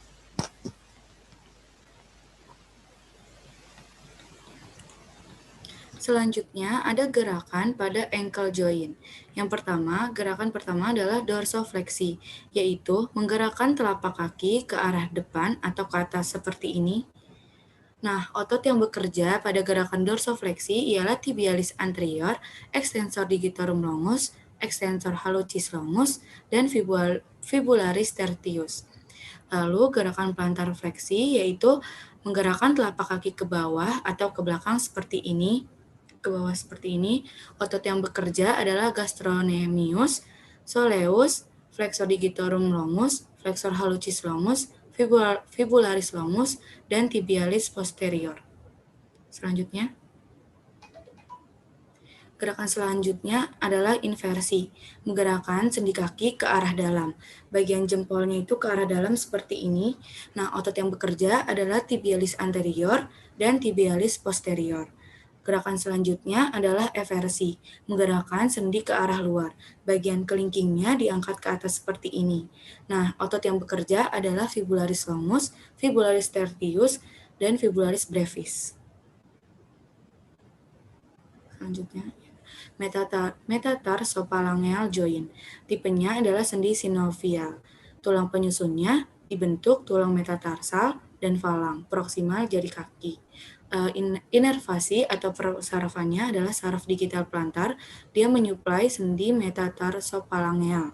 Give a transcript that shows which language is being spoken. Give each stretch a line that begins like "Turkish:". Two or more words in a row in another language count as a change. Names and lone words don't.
Indonesian: Selanjutnya ada gerakan pada
English: ankle joint.
Indonesian: Gerakan pertama adalah dorsofleksi, yaitu menggerakkan telapak kaki ke arah depan atau ke atas seperti ini. Nah, otot yang bekerja pada gerakan dorsofleksi ialah
Latin: tibialis anterior, extensor digitorum longus, extensor hallucis longus, dan fibularis tertius.
Indonesian: Lalu gerakan plantar fleksi yaitu menggerakkan telapak kaki ke bawah atau ke belakang seperti ini. Otot yang bekerja adalah gastrocnemius, soleus,
Latin: flexor digitorum longus, flexor hallucis longus, fibularis longus, dan tibialis posterior.
Indonesian: Selanjutnya, gerakan selanjutnya adalah inversi, menggerakkan sendi kaki ke arah dalam. Bagian jempolnya itu ke arah dalam seperti ini. Nah, otot yang bekerja adalah
Latin: tibialis anterior
Indonesian: dan
Latin: tibialis posterior.
Indonesian: Gerakan selanjutnya adalah eversi, menggerakkan sendi ke arah luar. Bagian kelingkingnya diangkat ke atas seperti ini. Nah, otot yang bekerja adalah
Latin: fibularis longus, fibularis tertius,
Indonesian: dan
Latin: fibularis brevis.
English: Selanjutnya, metatarsophalangeal joint.
Indonesian: Tipenya adalah sendi sinovial. Tulang penyusunnya dibentuk tulang metatarsal dan falang, proksimal jari kaki. Inervasi atau persarafannya adalah saraf digital plantar, dia menyuplai sendi metatarsophalangeal.